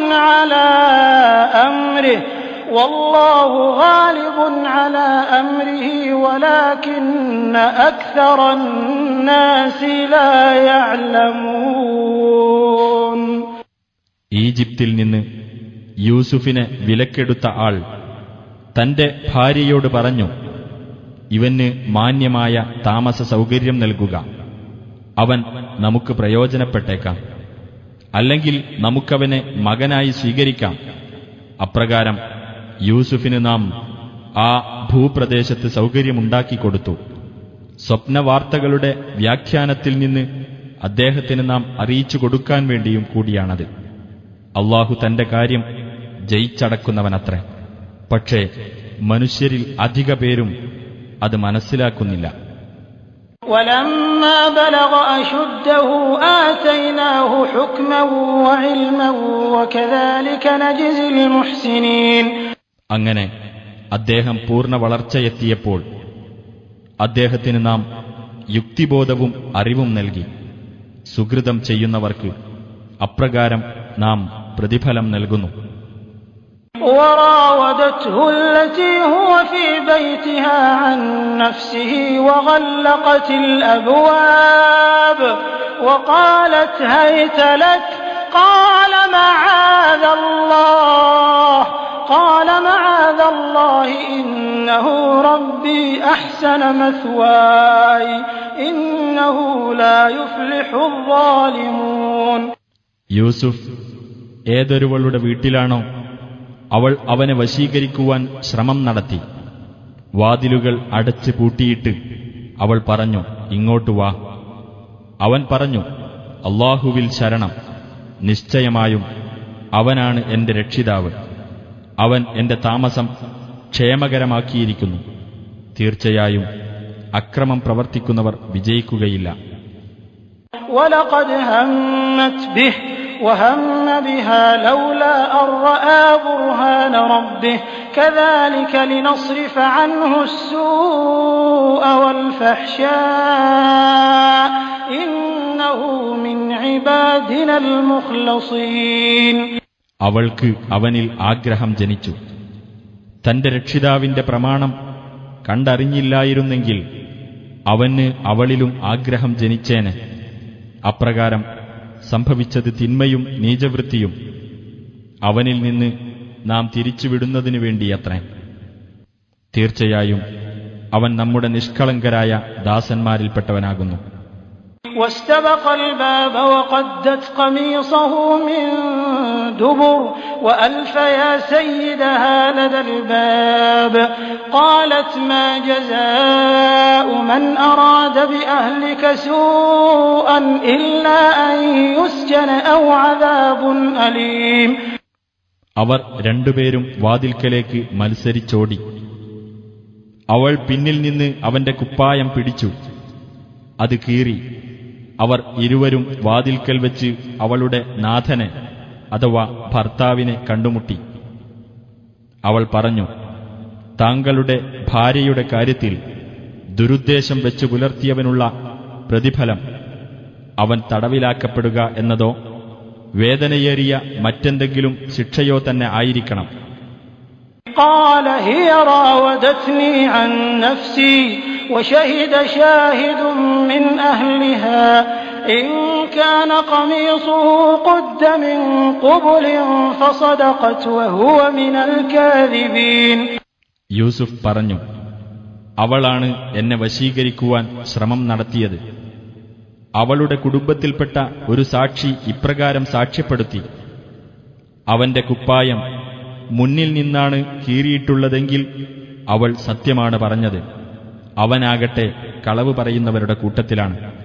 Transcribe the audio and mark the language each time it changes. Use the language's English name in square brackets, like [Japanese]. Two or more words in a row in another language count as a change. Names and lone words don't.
[Arabic] على أمره ولكن أكثر الناس لا يعلمون. [Malayalam] ഈജിപ്തിൽ നിന്ന് യൂസുഫിനെ വിലക്കെടുത്ത ആൾ തന്റെ ഭാര്യയോട് പറഞ്ഞു, ഇവന് മാന്യമായ താമസ സൗകര്യം നൽകുക. അവൻ നമുക്ക് പ്രയോജനപ്പെട്ടേക്കാം. അല്ലെങ്കിൽ നമുക്കവനെ മകനായി സ്വീകരിക്കാം. അപ്രകാരം യൂസുഫിന് നാം ആ ഭൂപ്രദേശത്ത് സൗകര്യമുണ്ടാക്കിക്കൊടുത്തു. സ്വപ്നവാർത്തകളുടെ വ്യാഖ്യാനത്തിൽ നിന്ന് അദ്ദേഹത്തിന് നാം അറിയിച്ചു കൊടുക്കാൻ വേണ്ടിയും കൂടിയാണത്. അല്ലാഹു തന്റെ കാര്യം ജയിച്ചടക്കുന്നവനത്രേ. പക്ഷേ മനുഷ്യരിൽ അധിക പേരും അത് മനസ്സിലാക്കുന്നില്ല. [Arabic] ولما بلغ أشده آتيناه حكما وعلما وكذلك نجزي المحسنين. [Malayalam] അങ്ങനെ അദ്ദേഹം പൂർണ്ണ വളർച്ചയെത്തിയപ്പോൾ അദ്ദേഹത്തിന് നാം യുക്തിബോധവും അറിവും നൽകി. സുകൃതം ചെയ്യുന്നവർക്ക് അപ്രകാരം നാം പ്രതിഫലം നൽകുന്നു. [Arabic] وراودته التي هو في بيتها عن نفسه وغلقت الأبواب وقالت هيت لك قال معاذ الله إنه ربي أحسن مثواي إنه لا يفلح الظالمون. [Malayalam] യൂസുഫ് ഏതൊരുവളുടെ വീട്ടിലാണോ അവൾ അവനെ വശീകരിക്കുവാൻ ശ്രമം നടത്തി. വാതിലുകൾ അടച്ചു പൂട്ടിയിട്ട് അവൾ പറഞ്ഞു, ഇങ്ങോട്ട് വാ. അവൻ പറഞ്ഞു, അല്ലാഹുവിൽ ശരണം, നിശ്ചയമായും അവനാണ് എന്റെ രക്ഷിതാവ്. അവൻ എന്റെ താമസം ക്ഷേമകരമാക്കിയിരിക്കുന്നു. തീർച്ചയായും അക്രമം പ്രവർത്തിക്കുന്നവർ വിജയിക്കുകയില്ല. [Arabic] وَلَقَدْ هَمَّتْ بِهِ وَهَمَّ بِهَا لَوْلَا أَن رَّأَىٰ بُرْهَانَ رَبِّهِ كَذَٰلِكَ لِنَصْرِفَ عَنْهُ السُّوءَ وَالْفَحْشَاءَ إِنَّهُ مِنْ عِبَادِنَا الْمُخْلَصِينَ. [Malayalam] അവൾക്ക് അവനിൽ ആഗ്രഹം ജനിച്ചു. തന്റെ രക്ഷിതാവിന്റെ പ്രമാണം കണ്ടറിഞ്ഞില്ലായിരുന്നെങ്കിൽ അവന് അവളിലും ആഗ്രഹം ജനിച്ചേനെ. അപ്രകാരം സംഭവിച്ചത് തിന്മയും നീചവൃത്തിയും അവനിൽ നിന്ന് നാം തിരിച്ചുവിടുന്നതിനു വേണ്ടിയത്രേ. തീർച്ചയായും അവൻ നമ്മുടെ നിഷ്കളങ്കരായ ദാസന്മാരിൽപ്പെട്ടവനാകുന്നു. [Arabic] واستبق الباب وقدت قميصه من دبر وألف يا سيدها لدى الباب قالت ما جزاء من أراد بأهلك سوءا إلا أن يسجن أو عذاب أليم. [Malayalam] അവർ രണ്ടുപേരും വാതിൽക്കലേക്ക് മത്സരിച്ചോടി. അവൾ പിന്നിൽ നിന്ന് അവന്റെ കുപ്പായം പിടിച്ചു. അത് കീറി. അവർ ഇരുവരും വാതിൽക്കൽ വെച്ച് അവളുടെ നാഥനെ അഥവാ ഭർത്താവിനെ കണ്ടുമുട്ടി. അവൾ പറഞ്ഞു, താങ്കളുടെ ഭാര്യയുടെ കാര്യത്തിൽ ദുരുദ്ദേശം വെച്ച് പുലർത്തിയവനുള്ള പ്രതിഫലം അവൻ തടവിലാക്കപ്പെടുക എന്നതോ വേദനയേറിയ മറ്റെന്തെങ്കിലും ശിക്ഷയോ തന്നെ ആയിരിക്കണം. [Arabic] قال هي راودتني عن نفسي وشهد شاهد من أهلها إن كان قميصه قد من قبل فصدقت وهو من الكاذبين. [Malayalam] യൂസുഫ് പറഞ്ഞു, അവളാണ് എന്നെ വശീകരിക്കുവാൻ ശ്രമം നടത്തിയത്. അവളുടെ കുടുംബത്തിൽപ്പെട്ട ഒരു സാക്ഷി ഇപ്രകാരം സാക്ഷ്യപ്പെടുത്തി, അവന്റെ കുപ്പായം മുന്നിൽ നിന്നാണ് കീറിയിട്ടുള്ളതെങ്കിൽ അവൾ സത്യമാണ് പറഞ്ഞത്, അവനാകട്ടെ കളവ് പറയുന്നവരുടെ കൂട്ടത്തിലാണ്.